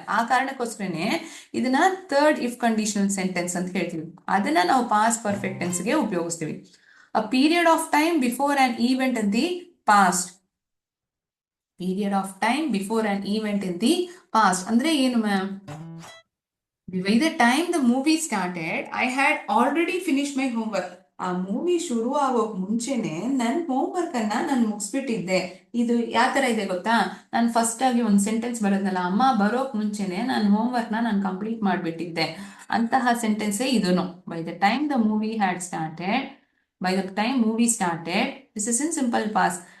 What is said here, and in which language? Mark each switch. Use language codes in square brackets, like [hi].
[kn] ಆ ಕಾರಣಕ್ಕೋಸ್ಕರನೇ ಇದನ್ನ third if conditional sentence ಅಂತ ಹೇಳ್ತೀವಿ. ಅದನ್ನ ನಾವು ಪಾಸ್ಟ್ ಪರ್ಫೆಕ್ಟ್ ಟೆನ್ಸ್ಗೆ ಉಪಯೋಗಿಸ್ತೀವಿ. [en] A period of time before an event in the past. Period of time before an event in the past [kn] ಅಂದ್ರೆ ಏನು ma'am? [en] By the time the movie started, I had already finished my homework. [kn] ಆ movie ಶುರು ಆಗೋಕ್ ಮುಂಚೆನೆ ನನ್ನ homework ಅನ್ನ ನಾನು ಮುಗಿಸ್ಬಿಟ್ಟಿದ್ದೆ. ಇದು ಯಾವ ತರ ಇದೆ ಗೊತ್ತಾ, ನಾನು ಫಸ್ಟ್ ಆಗಿ ಒಂದು ಸೆಂಟೆನ್ಸ್ ಬರೋದಲ್ಲ, ಅಮ್ಮ ಬರೋಕ್ ಮುಂಚೆನೆ ನಾನು ಹೋಮ್ವರ್ಕ್ ನಾನು ಕಂಪ್ಲೀಟ್ ಮಾಡ್ಬಿಟ್ಟಿದ್ದೆ ಅಂತಹ ಸೆಂಟೆನ್ಸೇ ಇದೂನು. [en] By the time the movie had started, by the time movie started, this is in simple past.